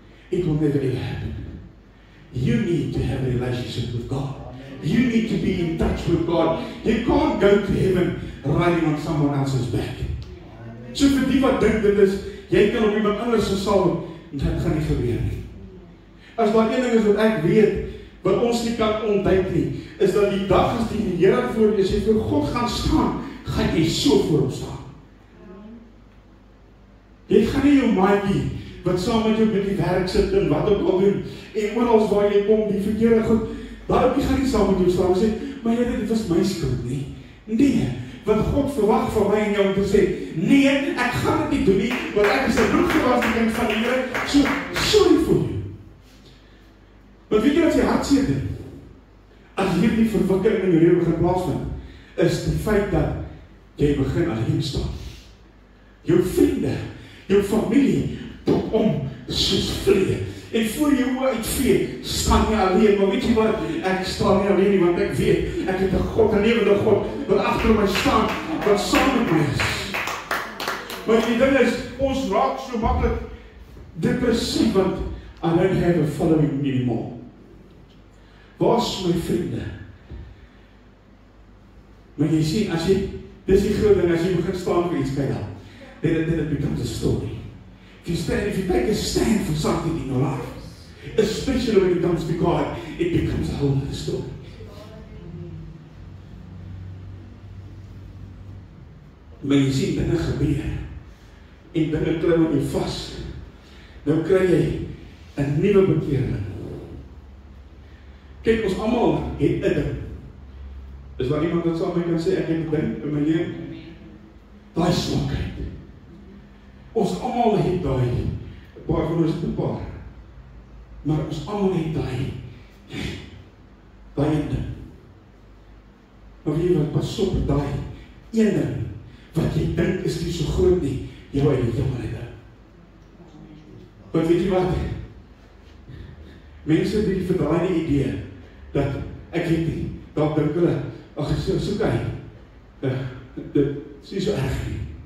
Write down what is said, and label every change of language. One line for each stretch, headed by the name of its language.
English: It will never ever happen. You need to have a relationship with God. You need to be in touch with God. You can't go to heaven riding on someone else's back.
Afrikaans: So vir die wat dink dit is, jy kan op iemand anders se saal, dit gaan nie gebeur nie. As daar een ding is wat ek weet, wat ons nie kan ontduik nie, is dat die dag as die Here voor jy, as jy voor God gaan staan, gaan jy so voor hom staan. Jy gaan nie jou maatjie, wat saam met jou met die werk sit en wat ook al doen, en oorals waar jy kom, die verkeerde goed, daarop jy gaan nie saam met jou staan en sê, maar jy, dit was my skuld nie. Nee, want God verwag van my en jou om te sê, nee, ek gaan dit nie doen nie, want ek is 'n bloedgewaste kind van die Here, so sorry vir jou. Want weet jy wat jy hartseer doen? As hierdie verwikkeling in jou lewe begin plaasvind, is die feit dat jy begin alleen staan. Jou vriende, jou familie, tot om soos vlee. En voor jou oë uitvee, staan jy alleen, maar weet jy wat, ek staan nie alleen nie, want ek weet, ek het 'n God, 'n lewende God, wat agter my staan, wat saam met my is. Maar die ding is, ons raak so maklik depressief, want
English: I don't have a following anymore.
Afrikaans: Waar is my vriende? Maar jy sien, as jy, dis die groot ding, as jy begin staan vir iets, kyk dan,
English: then it becomes a story. If you take a stand for something in your life, especially when it comes to God, it becomes a whole other story.
Afrikaans: Maar jy sien, dinge gebeur, en dinge klim aan jou vas. Nou kry jy 'n nuwe bekering. Kyk, ons almal het 'n ding. Is daar iemand wat saam met my kan sê, ek het 'n ding in my lewe? Daai swakheid. Ons almal het daai, 'n paar van ons het 'n paar. Maar ons almal het daai ding. Maar weet jy wat, pas op daai een ding, wat jy dink is nie so groot nie, jou eie jammerheid. Want weet jy wat? Mense het die verdraaide idee, dat ek weet nie, dalk dink hulle, ag, so kyk, dit is nie so erg nie.